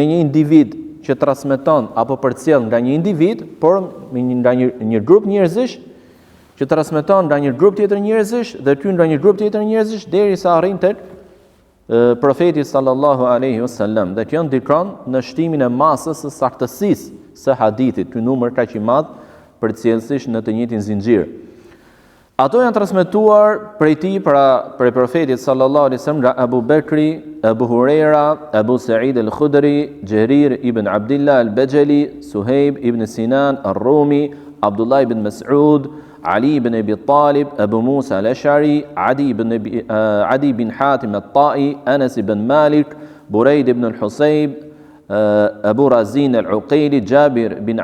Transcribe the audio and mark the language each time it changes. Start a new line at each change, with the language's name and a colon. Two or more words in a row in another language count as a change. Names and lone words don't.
Albanian: një individ që transmeton apo përcjell nga një individ, por nga një grup njerëzish që transmeton nga një grup tjetër njerëzish dhe ky nga një grup tjetër njerëzish derisa arrin tek profeti
Arabic: صلى الله عليه وسلم,
Albanian: dhe kjo ndikon në shtimin e masës së saktësisë së hadithit, ky numër kaq i madh përcjellësish në të njëjtin zinxhir. Ato janë transmetuar prej tij, prej profetit
Arabic: صلى الله عليه وسلم,
Albanian: nga Abu Bekri, Abu Huraira, Abu Sa'id al-Khudri, Jarir ibn Abdullah al-Bajali, Suhejb ibn Sinan al-Rumi, Abdullah ibn Mas'ud, Ali ibn Abi Talib, Abu Musa al-Ash'ari, Adi ibn Hatim al-Ta'i, Anas ibn Malik, Burayd ibn al-Husayb, Abu Razin al-Uqayli, Jabir ibn